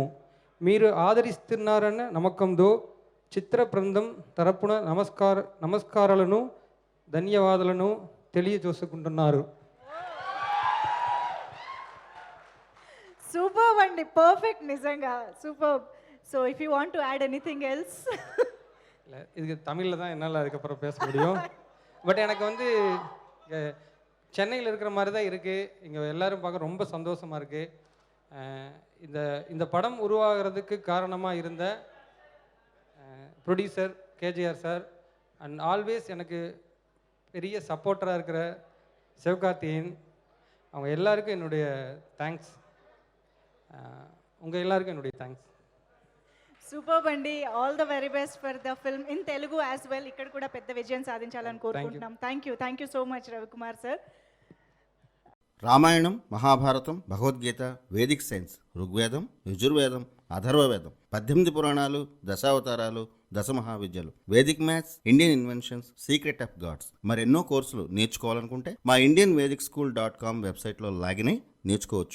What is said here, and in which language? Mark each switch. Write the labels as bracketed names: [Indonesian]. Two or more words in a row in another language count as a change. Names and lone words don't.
[Telugu] మీరు ఆదరిస్తున్నారన్న నమ్మకంతో చిత్ర బృందం తరపున నమస్కారాలను ధన్యవాదాలను తెలియజేసుకుంటున్నారు. సూపర్ అండి, పర్ఫెక్ట్, నిజంగా సూపర్. [English] So if you want to add anything else. [Tamil] இது தமிழில் தான் என்னால் அதுக்கப்புறம் பேச முடியும். பட் எனக்கு வந்து சென்னையில் இருக்கிற மாதிரி தான் இருக்குது. இங்கே எல்லோரும் பார்க்க ரொம்ப சந்தோஷமாக இருக்குது. இந்த படம் உருவாகிறதுக்கு காரணமாக இருந்த ப்ரொடியூசர் கேஜிஆர் சார் [English] and always [Tamil] எனக்கு பெரிய சப்போர்ட்டராக இருக்கிற சிவகார்த்திகேயன், அவங்க எல்லாருக்கும் என்னுடைய தேங்க்ஸ். உங்கள் எல்லாருக்கும் என்னுடைய தேங்க்ஸ். [Telugu] సూపర్ అండి. [English] All the very best for the film in Telugu as well. [Telugu] ఇక్కడ కూడా పెద్ద విజయం సాధించాలని కోరుకుంటున్నాం. [English] Thank you so much Ravikumar sir. [Telugu] రామాయణం, మహాభారతం, భగవద్గీత, [English] Vedic science, [Telugu] ఋగ్వేదం, యజుర్వేదం, అథర్వవేదం, 18 పురాణాలు, దశావతారాలు, దశమహావిద్యలు, [English] Vedic maths, Indian inventions, secret of gods, [Telugu] మరెన్నో కోర్సులు నేర్చుకోవాలనుకుంటే మా indianvedicSchool.com వెబ్సైట్లో లాగిన్ అయి నేర్చుకోవచ్చు.